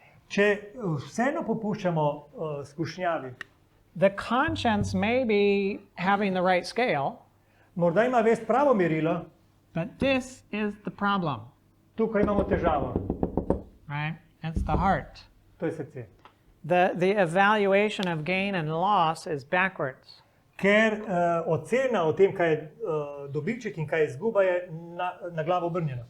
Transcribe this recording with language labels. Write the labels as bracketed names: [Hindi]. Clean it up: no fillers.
[Slovenian] Če vseeno popuščamo skušnjavi, [English] the conscience may be having the right scale, [Slovenian] morda ima vest pravo merilo, [English] but this is the problem, [Slovenian] tukaj imamo težavo, [English] right? It's the heart. [Slovenian] to je srce. [English] The evaluation of gain and loss is backwards. [Slovenian] Ker ocena o tem, kaj je dobiček in kaj je izguba, je na glavo obrnjena.